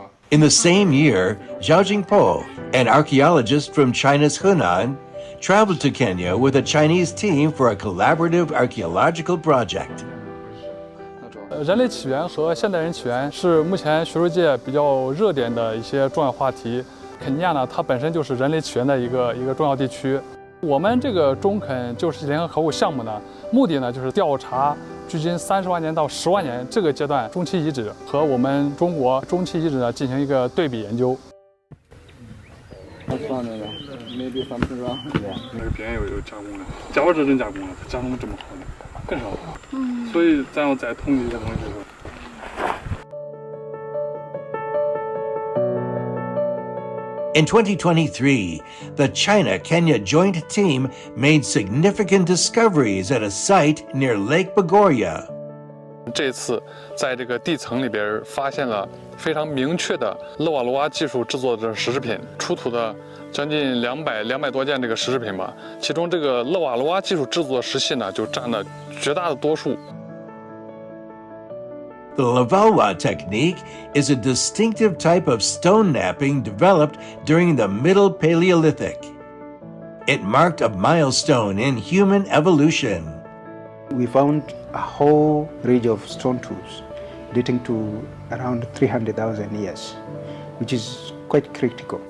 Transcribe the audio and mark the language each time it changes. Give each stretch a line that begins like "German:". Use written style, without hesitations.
English: In the same year, Zhao Jingpo, an archaeologist from China's Hunan, traveled to Kenya with a Chinese team for a collaborative archaeological project.
Chinese: 人类起源和现代人起源是目前学术界比较热点的一些重要话题。肯尼亚呢，它本身就是人类起源的一个重要地区。我们这个中肯旧石器联合考古项目呢，目的呢就是调查距今30万年到10万年这个阶段中期遗址和我们中国中期遗址呢进行一个对比研究。放这个 ，
English: maybe something wrong。
Chinese: 那个边有加工的，假如真加工了，它加工这么好呢，更少。所以咱要再统计一些东西。
English: In 2023, the China-Kenya joint team made significant discoveries at a site near Lake Bogoria.
Chinese: 这次在这个地层里边发现了非常明确的勒瓦罗瓦技术制作的石制品，出土的将近200多件这个石制品吧，其中这个勒瓦罗瓦技术制作的石器呢，就占了绝大的多数。
English: The Lavalwa technique is a distinctive type of stone knapping developed during the Middle Paleolithic. It marked a milestone in human evolution. We found a whole range of stone tools dating to around 300,000 years, which is quite critical.